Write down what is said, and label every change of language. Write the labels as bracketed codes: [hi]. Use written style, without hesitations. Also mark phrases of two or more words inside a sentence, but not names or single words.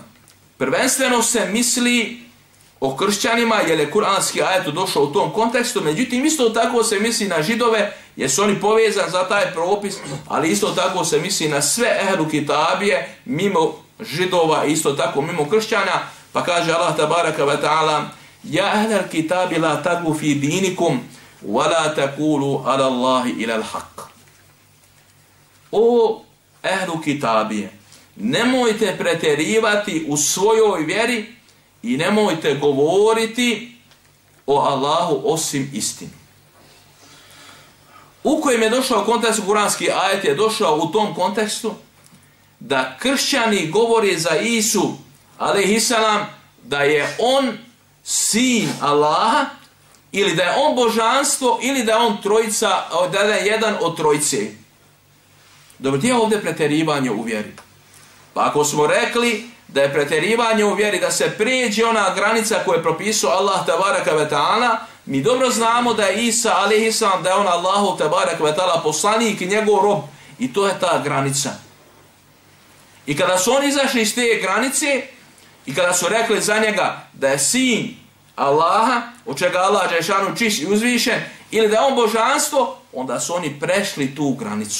[bs] Prvenstveno se misli o kršćanima, jer je kuranski ajet došao u tom kontekstu, međutim isto tako se misli na židove, jer su oni povezani za taj propis, ali isto tako se misli na sve ehlu kitabije, mimo židova, isto tako mimo kršćana, pa kaže [ar] الله تبارك وتعالى, يا أهل الكتاب لا تغلوا في دينكم ولا تقولوا على الله إلا الحق. [bs] O ehlu kitabije, nemojte pretjerivati u svojoj vjeri i nemojte govoriti o Allahu osim istinu. U kojem je došao kontekst kuranski ajet je došao u tom kontekstu da kršćani govore za Isu alejhiselam da je on sin Allaha ili da je on božanstvo ili da je on trojica, da je jedan od trojice. Dobro, gdje je ovdje pretjerivanje u vjeri? Pa ako smo rekli da je pretjerivanje u vjeri, da se prijeđe ona granica koju je propisao [ar] الله تبارك وتعالى, [bs] mi dobro znamo da je Isa alejhiselam, da je on [ar] الله تبارك وتعالى [bs] poslanik i njegov rob. I to je ta granica. I kada su oni izašli iz te granice i kada su rekli za njega da je sin Allaha, od čega [ar] الله جل شأنه [bs] čist i uzvišen, ili da je on božanstvo, onda su oni prešli tu granicu.